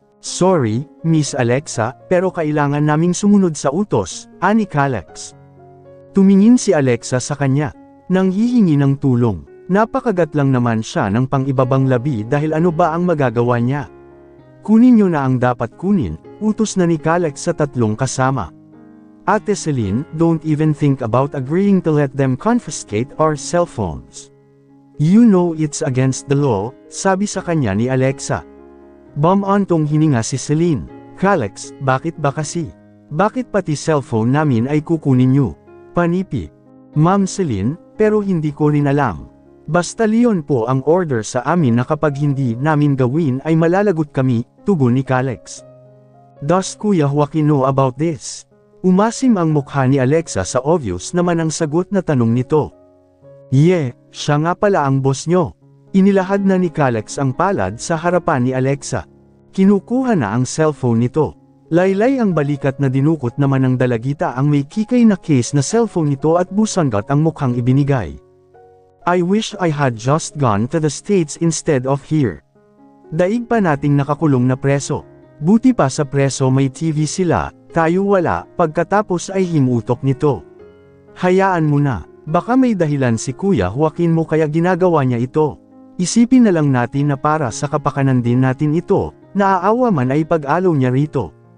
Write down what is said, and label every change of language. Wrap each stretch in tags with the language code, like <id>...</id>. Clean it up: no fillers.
<tl>Sorry, Miss Alexa, pero kailangan naming sumunod sa utos, ani Calix. Tumingin si Alexa sa kanya, nang hihingi ng tulong. Napakagat lang naman siya ng pang-ibabang labi dahil ano ba ang magagawa niya? Kunin niyo na ang dapat kunin, utos na ni Calix sa 3 kasama.</tl> <en>Ate Celine, don't even think about agreeing to let them confiscate our cellphones. You know it's against the law, sabi sa kanya ni Alexa.</en> <tl>Bumantong hininga si Celine. Calix, bakit ba kasi? Bakit pati cellphone namin ay kukunin niyo? Panipi. Ma'am Celine, pero hindi ko rin alam. Basta Leon po ang order sa amin na kapag hindi namin gawin ay malalagot kami, tugon ni Calix.</tl> <en>Does Kuya Joaquin know about this?</en> <tl>Umasim ang mukha ni Alexa sa obvious naman ang sagot na tanong nito. Yeah, siya nga pala ang boss nyo. Inilahad na ni Calix ang palad sa harapan ni Alexa. Kinukuha na ang cellphone nito. Laylay ang balikat na dinukot naman ng dalagita ang may kikay na case na cellphone nito at busanggat ang mukhang ibinigay.</tl> <en>I wish I had just gone to the States instead of here.</en> <tl>Daig pa nating nakakulong na preso. Buti pa sa preso may TV sila, tayo wala, pagkatapos ay himutok nito. Hayaan mo na, baka may dahilan si Kuya Joaquin mo kaya ginagawa niya ito. Isipin na lang natin na para sa kapakanan din natin ito, naaawa man ay pag-alaw niya rito.</tl>